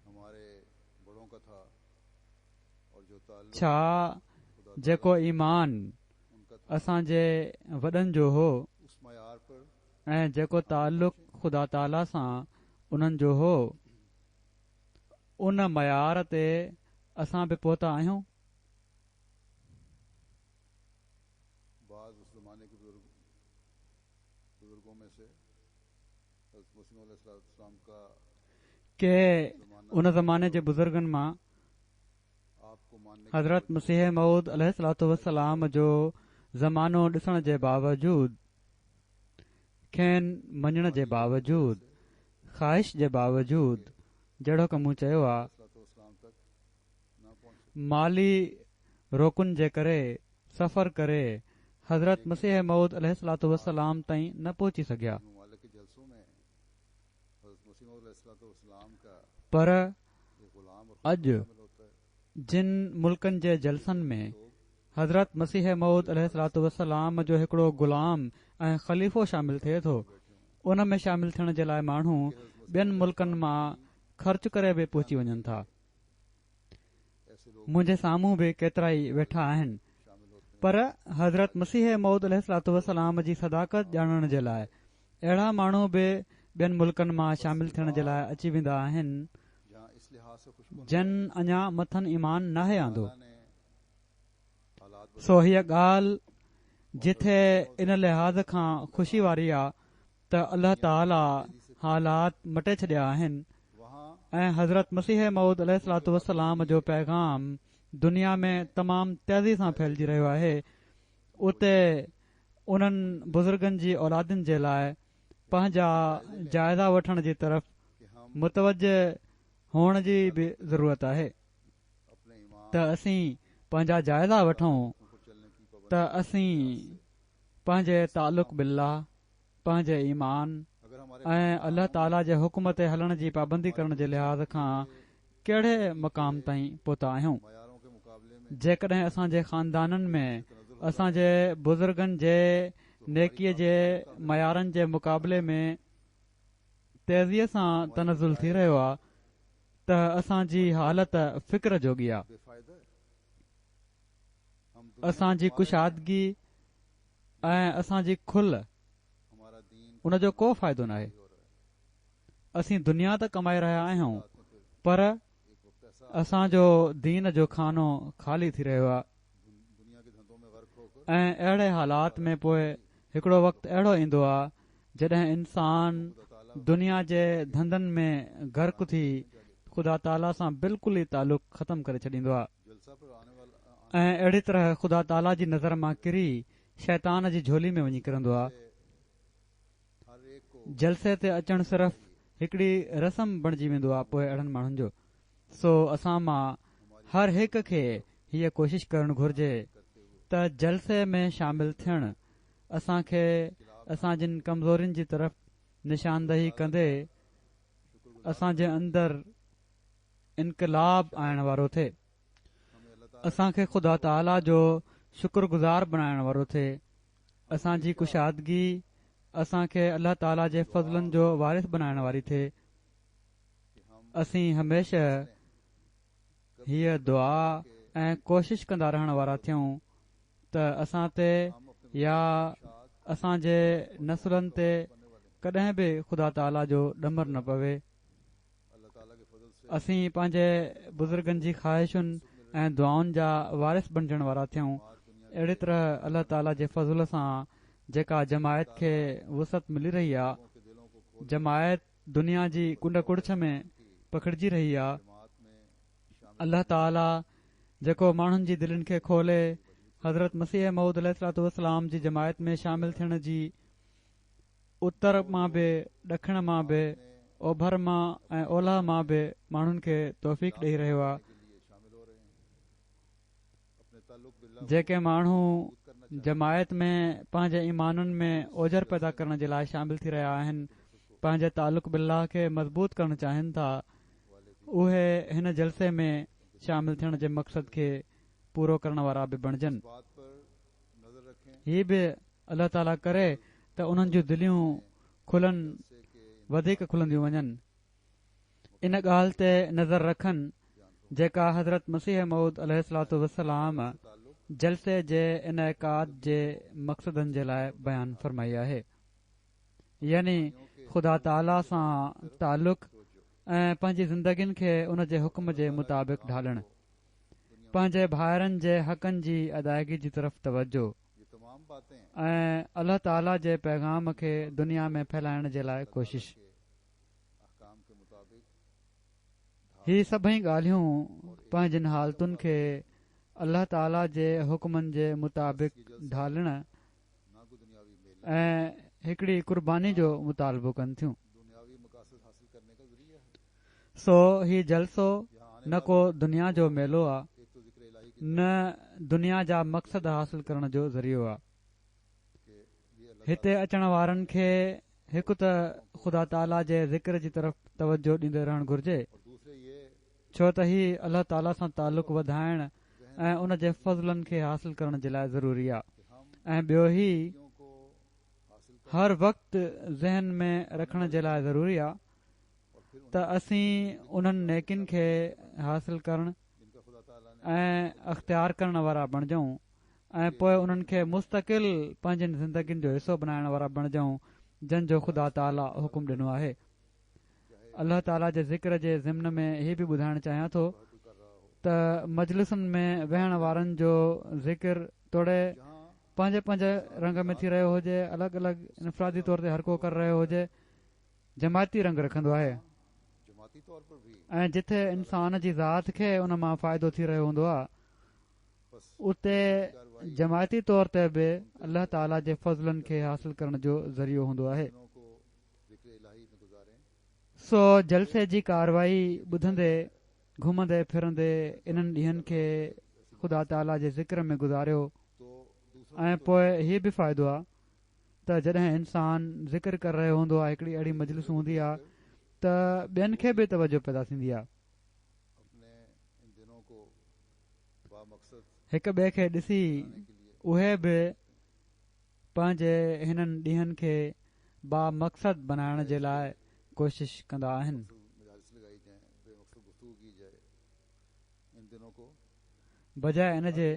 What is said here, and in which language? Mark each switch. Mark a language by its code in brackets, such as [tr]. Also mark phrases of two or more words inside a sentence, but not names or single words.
[sd] छा जेको ईमान असांजे वॾनि जो हो ऐं जेको ताल्लुक़ ख़ुदा ताला सां उन्हनि जो हो, उन मयार ते असां बि पहुता आहियूं। [ur] بعض اس زمانے کے بزرگوں میں سے حضرت مسیح موعود علیہ السلام کا [sd] के उन ज़माने जे बुज़ुर्गनि मां [ur] آپ کو ماننے کے [sd] हज़रत मसीह मऊद अलैहिस्सलातु वस्सलाम जो ज़मानो ॾिसण जे बावजूद, खेनि मञण जे बावजूद, ख़्वाहिश जे बावजूद, जहिड़ो कि मूं चयो आहे, [ur] علیہ السلام تک نہ پہنچ [sd] माली रोकुन जे करे सफ़र करे हज़रत मसीह मऊद अलैहिस्सलातु वस्सलाम ताईं न पहुची सघिया। [ur] ممالک کے جلسوں میں حضرت مسیح موعود علیہ السلام کا पर ایک غلام اور [sd] अॼु [ur] شامل ہوتا ہے. [sd] जिन मुल्कनि जे जलसनि में हज़रत मसीह मऊद अलैहिस्सलातु वस्सलाम जो हिकिड़ो गुलाम ऐं ख़लीफ़ो शामिल थिए थो, उन में शामिल थियण जे लाइ माण्हू ॿियनि मुल्कनि मां ख़र्च करे बि पहुची वञनि था। [ur] ایسے لوگ [sd] मुंहिंजे साम्हूं बि केतिरा ई वेठा आहिनि, [ur] شامل ہوتے ہیں. [sd] पर हज़रत मसीह मऊद अलैहिस्सलातु वस्सलाम जी सदाकत ॼाणण जे लाइ अहिड़ा माण्हू बि ॿियनि मुल्कनि मां शामिल थियण जे लाइ अची वेंदा आहिनि [ur] جہاں اس لحاظ سے خوش [sd] जन अञा मथनि ईमान नाहे आंदो। [ur] نے حالات [sd] सो हीअ ॻाल्हि जिथे इन लिहाज़ खां ख़ुशी वारी आहे त अल्लाह ताला हालात मटे छॾिया आहिनि [ur] वहाँ [sd] ऐं हज़रत मसीह मऊद अलैहिस्सलातु वस्सलाम जो पैगाम दुनिया में तमामु तेज़ी सां फैलिजी रहियो आहे। उते उन्हनि बुज़ुर्गनि जी औलादनि जे लाइ पंहिंजा जाइज़ा वठण जी तरफ़ [ur] کہ ہم [sd] मुतवजह हुअण जी बि ज़रूरत आहे [ur] اپنے ایمان [sd] त असीं पंहिंजा जाइज़ा वठूं [ur] پر چلنے کی [sd] त [ur] पाबंदी [sd] असीं पंहिंजे तालुक़ बिल्लाह, पंहिंजे ईमान [ur] اگر ہمارے [sd] ऐं अल्लाह ताला जे हुकुम ते हलण जी पाबंदी करण जे लिहाज़ खां कहिड़े मक़ाम ताईं पहुता आहियूं। [ur] معیاروں کے مقابلے میں [sd] जेकॾहिं असांजे ख़ानदाननि में असांजे बुज़ुर्गनि जे नेकीअ जे मयारनि जे मुक़ाबले में तेज़ीअ सां तनज़ुल थी रहियो आहे त असांजी हालत फ़िक्र जोगी आहे। [ur] بے فائدہ ہے۔ ہم دنیا [sd] असांजी [ur] में [sd] कुशादगी ऐं असांजी खुल [ur] ہمارا دین [sd] उन जो को फ़ाइदो नाहे। [ur] ہو رہا ہے. [sd] असीं दुनिया त कमाए रहिया आहियूं, [ur] رات میں پھر पर ایک وقت ایسا [sd] असांजो दीन जो खानो ख़ाली थी रहियो आहे [ur] دنیا کے دھندوں میں غرق ہو کر [sd] ऐं अहिड़े हालात में पोइ हिकिड़ो वक़्तु अहिड़ो ईंदो आहे जॾहिं इंसान दुनिया जे धंधनि में गर्क थी ख़ुदा ताला सां बिल्कुलु ई तालुक़ ख़तम करे छॾींदो आहे [ur] جلسہ پر آنے والا [sd] ऐं अहिड़ी तरह ख़ुदा ताला जी नज़र मां किरी शैतान जी झोली में वञी किरंदो आहे। [ur] ہر ایک کو [sd] जलसे ते अचणु सिर्फ़ हिकिड़ी रस्म बणिजी वेंदो आहे पोइ अहिड़नि माण्हुनि जो। सो असां मां हर हिक खे हीअ कोशिश करणु घुर्जे त जलसे में शामिल थियणु असांखे असांजिन कमज़ोरियुनि जी तरफ़ निशानदही कंदे असांजे अंदरि इनकलाब आणण वारो थिए, [ur] ہمیں اللہ تعالیٰ [sd] असांखे ख़ुदा ताला जो शुक्रगुज़ार बणाइण वारो थिए, असांजी कुशादगी असांखे अल्लाह ताला जे फज़लनि जो वारिस बनाइण वारी थिए। [ur] کہ ہم [sd] असीं हमेशह हीअ दुआ ऐं कोशिश कंदा रहण वारा थियूं त असां ते [ur] ہم اپنے [sd] या असांजे नसुलनि ते कॾहिं बि ख़ुदा ताला जो ॾमर न पवे। [ur] اللہ تعالیٰ کے فضل سے [sd] असीं पंहिंजे बुज़ुर्गनि जी ख़्वाहिशुनि ऐं दुआउनि जा वारिस बणजण वारा थियूं। अहिड़ी तरह अल्लाह ताला जे फज़ल सां जेका जमायत खे वुसत मिली रही आहे, [ur] کے دلوں کو کھول [sd] जमायत दुनिया जी कुंड कुड़छ में पखिड़िजी रही आहे, [ur] جماعت میں شامل [sd] अल्लाह ताला जेको माण्हुनि जी दिलनि खे खोले हज़रत मसीह मऊद अलैहिस्सलातु वस्सलाम जी जमायत में शामिल थियण जी उत्तर मां बि ॾखिण मां बि ओभर मां ऐं ओलह मां बि माण्हुनि खे तौफ़ीक़ ॾेई रहियो आहे। [ur] کے لیے شامل ہو رہے ہیں۔ اپنے تعلق باللہ [sd] जेके माण्हू [ur] کرنا چاہتے [sd] जमायत में पंहिंजे ईमाननि में ओझर पैदा करण जे लाइ शामिल थी रहिया आहिनि, पंहिंजे तालुक़ बिल्लाह खे मज़बूत करणु चाहिनि था, उहे हिन जलसे में शामिल थियण जे मक़सद खे पूरो करण वारा बि बणजनि। [ur] بات پر نظر رکھیں [sd] हीअ बि अल्लाह ताला करे त उन्हनि जूं दिलियूं खुलनि [ur] سے کے [sd] वधीक खुलंदियूं वञनि। इन ॻाल्हि ते नज़र रखनि जेका हज़रत मसीह मऊद अलैहिस्सलातु वस्सलाम [ur] ताल्लुक [sd] जलसे जे इनकाद जे मक़सदनि जे लाइ बयानु फरमाई आहे, यानी ख़ुदा ताला सां तालुक़ ऐं पंहिंजी ज़िंदगियुनि खे उन जे हुकुम जे मुताबिक़ ढालणु, पंहिंजे भाइरनि जे हक़नि जी अदायगी जी तरफ़ तवजो [ur] یہ تمام باتیں [sd] ऐं अल्लाह ताला जे पैगाम खे दुनिया में फैलाइण जे लाइ कोशिश। [ur] کے احکام کے مطابق [sd] ही सभई ॻाल्हियूं पंहिंजनि हालतुनि खे अल्लाह ताला जे हुकमनि जे मुताबिक़ ढालण [ur] نہ کو دنیاوی میلے [sd] ऐं हिकिड़ी कुर्बानी जो मुतालबो कनि थियूं। [ur] دنیاوی مقاصد حاصل کرنے کا ذریعہ ہے. [sd] सो ही जलसो [ur] یہاں آنے [sd] न को दुनिया जो मेलो आहे, [ur] ایک تو ذکر الٰہی کی [sd] न दुनिया जा मक़सद हासिल करण जो ज़रियो आहे। [ur] کہ یہ اللہ [sd] हिते अचण वारनि खे हिकु त ख़ुदा ताला जे ज़िक्र जी तरफ़ तवजो ॾींदे रहणु घुर्जे, [ur] اور دوسرے یہ [sd] छो त ही अल्लाह ताला सां तालुक़ु वधाइण ऐं उन जे फज़लनि खे हासिल करण जे लाइ ज़रूरी आहे। [ur] کہ ہم [sd] ऐं ॿियो ही [ur] چیزوں کو حاصل کر [sd] हर वक़्तु ज़हन में रखण जे लाइ ज़रूरी आहे [ur] اور پھر [sd] त असीं उन्हनि नेकिन खे हासिल करण [ur] جن کا خدا تعالیٰ نے [sd] ऐं अख़्तियार करण वारा बणिजऊं ऐं पोइ उन्हनि खे मुस्तक़िल पंहिंजनि ज़िंदगियुनि जो हिसो बणाइण वारा बणिजऊं जंहिंजो ख़ुदा ताला हुकुम ॾिनो आहे। अल्लाह ताला जे ज़िक्र जे ज़िम्न में हीअ बि ॿुधाइण चाहियां थो [ur] کوئی کر رہا ہو [sd] त मजलिसुनि में वेहण वारनि जो ज़िक्र तोड़े [ur] जहाँ [sd] पंहिंजे पंहिंजे रंग में थी रहियो हुजे, अलॻि अलॻि इनफ़रादी तौर ते हर को करे रहियो हुजे, जमायती रंग रखंदो आहे। [ur] جماعتی طور پر بھی [sd] ऐं जिथे इंसान जी ज़ात खे उन मां फ़ाइदो थी रहियो हूंदो आहे, [ur] बस [sd] उते जमायती तौर ते बि अल्लाह ताला जे फज़लनि खे हासिल करण जो ज़रियो हूंदो आहे। [ur] دنوں کو ذکر الٰہی میں گزاریں. [sd] सो जलसे जी कारवाई ॿुधंदे घुमंदे फिरंदे इन्हनि ॾींहंनि खे ख़ुदा ताला जे ज़िक्र में गुज़ारियो। [ur] تو دوسروں [sd] ऐं पोइ हीअ बि फ़ाइदो आहे त जॾहिं इंसान ज़िक्र करे रहियो हूंदो आहे, हिकिड़ी अहिड़ी मजलिस हूंदी आहे त ॿियनि खे बि तवजो पैदा थींदी आहे। [ur] اپنے ان دنوں کو بامقصد [sd] हिक ॿिए खे ॾिसी [ur] بنانے کے لیے [sd] उहे बि पंहिंजे हिननि ॾींहंनि खे बामक़सद बनाइण जे लाइ कोशिश कंदा आहिनि। [ur] مجالس لگائی جائے، بے مقصد گفتگو کی جائے. ان دنوں کو [sd] बजाए इन जे